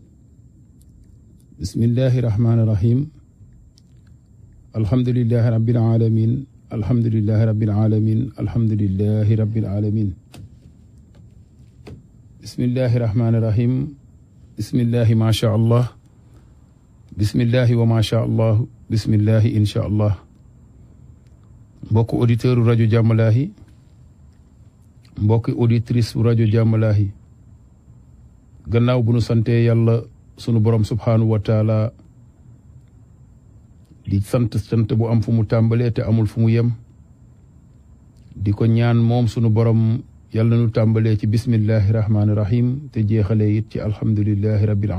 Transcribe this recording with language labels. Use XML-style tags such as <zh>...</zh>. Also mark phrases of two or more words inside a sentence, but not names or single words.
<ar>بسم الله الرحمن الرحيم الحمد لله رب العالمين الحمد لله رب العالمين الحمد لله رب العالمين بسم الله الرحمن الرحيم بسم الله ما شاء الله بسم الله وما شاء الله بسم الله إن شاء الله</ar> <wo>mbokk auditeur rajo Jammalahi mbokk auditrice rajo Jammalahi gannaaw bu nu sante yàlla sunu borom</wo> <ar>سبحانه و تعالى</ar> <wo>di sant bu am fu mu tàmbalee te amul fu mu yem di ko ñaan moom sunu borom yàlla nu tàmbalee ci</wo> <ar>بسم الله الرحمن الرحيم</ar> <wo>te jeexalee it ci</wo> <ar>الحمد لله رب</ar>